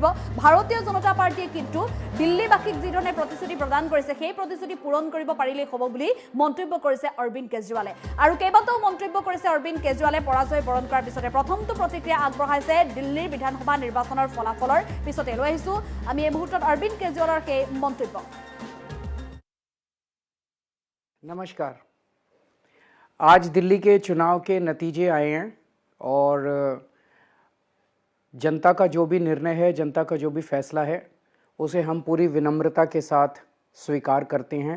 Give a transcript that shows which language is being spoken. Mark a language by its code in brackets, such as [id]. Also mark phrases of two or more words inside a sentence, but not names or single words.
[as] ভাৰতীয় জনতা পাৰ্টিয়ে কিন্তু দিল্লীবাসীক যিধৰণে প্ৰতিশ্ৰুতি প্ৰদান কৰিছে সেই প্ৰতিশ্ৰুতি পূৰণ কৰিব পাৰিলেই হ'ব বুলি মন্তব্য কৰিছে অৰবিন্দ কেজৰিৱালে। আৰু কেইবাটাও মন্তব্য কৰিছে অৰবিন্দ কেজৰিৱালে পৰাজয় বৰণ কৰাৰ পিছতে। প্ৰথমটো প্ৰতিক্ৰিয়া আগবঢ়াইছে দিল্লীৰ বিধানসভা নিৰ্বাচনৰ ফলাফলৰ পিছতে। লৈ আহিছো আমি এই মুহূৰ্তত অৰবিন্দ কেজৰিৱালৰ সেই মন্তব্য। [hi] नमस्कार। आज दिल्ली के चुनाव के नतीजे आए हैं और जनता का जो भी निर्णय है, जनता का जो भी फैसला है, उसे हम पूरी विनम्रता के साथ स्वीकार करते हैं।